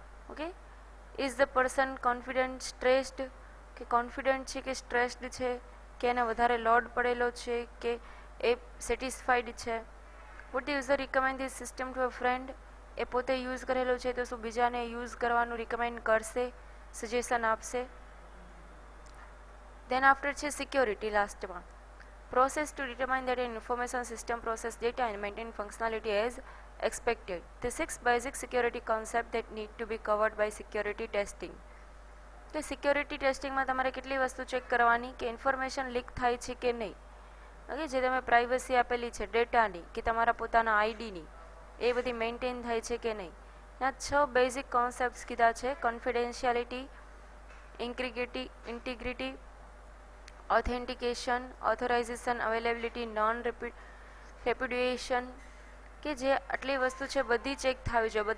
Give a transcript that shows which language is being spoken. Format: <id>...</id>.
<gu>Okay,</gu> <en>is the person confident stressed,</en> <gu>કે confident છે કે સ્ટ્રેસ્ડ છે, કે એને વધારે લોડ પડેલો છે કે એ સેટિસ્ફાઈડ છે.</gu> <en>Would the user recommend this system to a friend.</en> <gu>એ પોતે યુઝ કરેલો છે તો શું બીજાને યુઝ કરવાનું રિકમેન્ડ કરશે, સજેશન આપશે. દેન આફ્ટર છે સિક્યોરિટી લાસ્ટમાં.</gu> <en>process to determine that an information system process data and maintain functionality as expected. The 6 basic security concepts that need to be covered by security testing.</en> <gu>કે security ટેસ્ટિંગમાં તમારે કેટલી વસ્તુ check કરવાની કે information leak થાય છે કે નહીં. ઓકે, જે તમે પ્રાઇવસી આપેલી છે ડેટાની કે તમારા પોતાના આઈડીની, એ બધી મેન્ટેન થાય છે કે નહીં. આ 6 બેઝિક કોન્સેપ્ટ્સ કીધા છે: confidentiality, integrity, authentication, authorisation, availability, non રેપ્યુડિએશન, કે જે આટલી વસ્તુ છે બધી ચેક થવી જોઈએ.</gu>